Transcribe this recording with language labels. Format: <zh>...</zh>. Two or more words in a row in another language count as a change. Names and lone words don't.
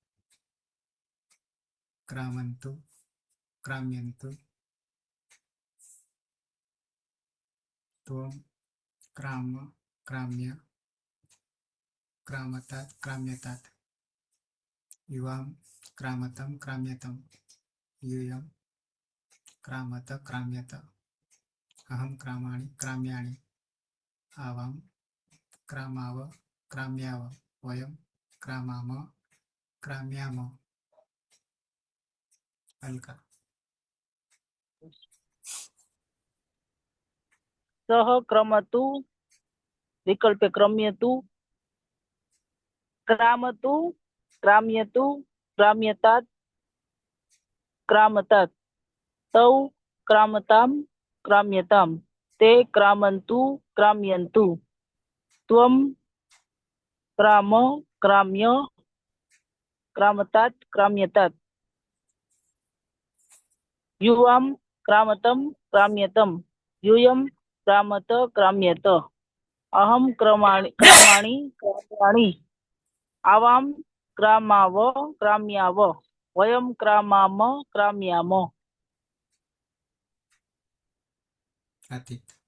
<sa>ક્રામંતુ ક્રામ્યંતુ ત્વમ ક્રામ ક્રામ્ય ક્રામતાત ક્રામ્યતાત યુવામ ક્રામતમ ક્રામ્યતમ यूयम क्रामत क्राम्यत अहम क्रामाणि क्राम्याणि आवाम क्रामाव क्राम्याव वयम क्रामाम क्राम्याम. अलका. સહ ક્રમતુ વિકલ્પે ક્રમ્યતુ ક્રામતુ ક્રામ્યતુ ક્રામ્યતાત ક્રામતાત તૌ ક્રામતામ ક્રામ્યતામ તે ક્રામંતુ ક્રામ્યંતુ ત્વમ ક્રામ ક્રામ્ય ક્રામતાત ક્રામ્યતાત યુવામ ક્રામતમ ક્રામ્યતમ यूयम क्रामत क्राम्यत अहम क्रामाणि क्राम्याणि आवाम क्रामाव क्राम्याव वयम क्रामाम क्राम्याम. अतीत.</sa>